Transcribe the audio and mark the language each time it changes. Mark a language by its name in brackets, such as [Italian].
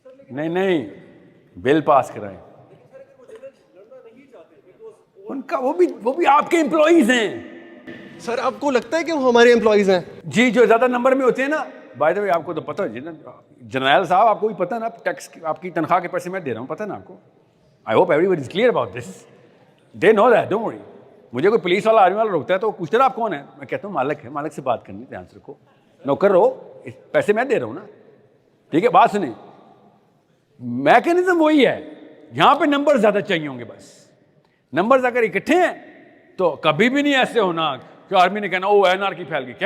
[Urdu] نہیں, بل پاس کرائیں. ان کا وہ بھی آپ کے امپلائیز ہیں. سر آپ کو لگتا ہے کہ وہ ہمارے امپلائیز ہیں؟ جی, جو زیادہ نمبر میں ہوتے ہیں نا. [English] by the way [Urdu] آپ کو تو پتہ ہے جنرل صاحب, آپ کو بھی پتہ ہے نا, ٹیکس آپ کی تنخواہ کے پیسے میں دے رہا ہوں, پتہ ہے نا آپ کو. [English] I hope everyone is clear about this, they know that, don't worry. [Urdu] مجھے کوئی پولیس والا آرمی والا روکتا ہے تو پوچھتے نا آپ کون ہے, میں کہتا ہوں مالک ہے, مالک سے بات کرنی, دھیان سے رکھو, نوکر رہو, پیسے میں دے رہا ہوں نا, ٹھیک ہے. بات سنیں, میکینزم وہی ہے, یہاں پہ نمبر زیادہ چاہیے ہوں گے. بس نمبرز اگر اکٹھے ہیں تو کبھی بھی نہیں ایسے ہونا کہ آرمی نے کہنا او این آر کی پھیل گئی.